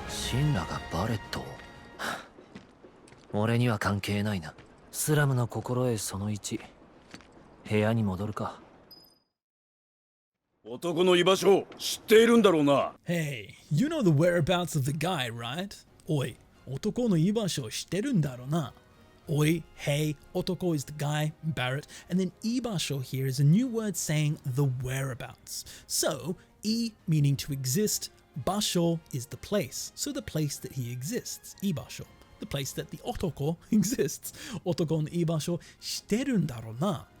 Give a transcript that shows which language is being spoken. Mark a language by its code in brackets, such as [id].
[ja] 神羅がバレット。俺には関係ないな。スラムの心得その1。部屋に戻るか。男の居場所知っているんだろうな。 [en] Hey, you know the whereabouts of the guy, right? [ja] おい、男の居場所知ってるんだろうな。 [en] おい、hey, otoko is the guy, Barrett, and then ibasho here is a new word saying the whereabouts. So, I meaning to exist, basho is the place, so the place that he exists, ibasho. the place that the otoko exists. Otoko no ibasho shiteru n daro na.